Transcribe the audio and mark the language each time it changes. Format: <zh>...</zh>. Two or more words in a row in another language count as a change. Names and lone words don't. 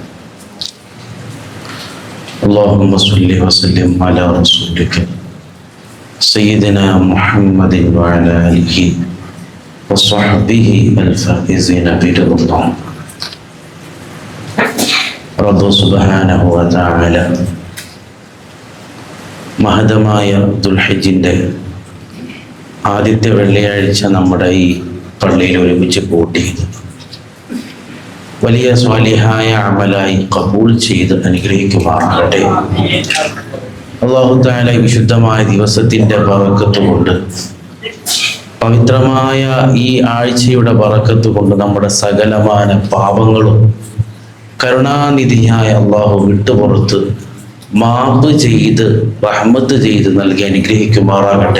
<ar>اللهم صل وسلم على رسولك سيدنا محمد وعلى آله وصحبه الفائزين برضا الله. رب سبحانه وتعالى</ar> <ml>മഹതമായ ദുൽഹിജ്ജിൻ്റെ ആദ്യത്തെ വെള്ളിയാഴ്ച നമ്മുടെ ഈ പള്ളിയിൽ ഒരുമിച്ച് കൂട്ടി വലിയ സ്വാലിഹായ അമലായി കബൂൽ ചെയ്ത് അനുഗ്രഹിക്കുമാറാകട്ടെ.</ml> <ar>الله تعالى</ar> <ml>വിശുദ്ധമായ ദിവസത്തിൻ്റെ ബറക്കത്ത് കൊണ്ട്, പവിത്രമായ ഈ ആഴ്ചയുടെ ബറക്കത്ത് കൊണ്ട് നമ്മുടെ സകലമാന പാപങ്ങളും കരുണാനിധിയായ അല്ലാഹു വിട്ടുപുറത്ത് മാപ്പ് ചെയ്ത് റഹ്മത്ത് ചെയ്ത് നൽകി അനുഗ്രഹിക്കുമാറാകട്ടെ.</ml>